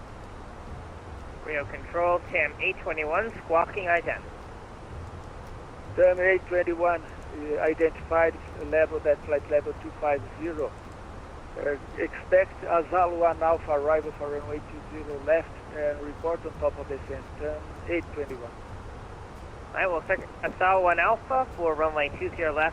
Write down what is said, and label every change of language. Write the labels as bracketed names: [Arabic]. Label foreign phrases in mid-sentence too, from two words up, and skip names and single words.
[English] Rio Control, TAM 821, squawking ident. TAM Turn 821, identified level, that flight level 250. Expect Azalo 1 Alpha arrival for runway 20 left and report on top of descent. Turn 821. I will check Azalo 1 Alpha for runway 20 left.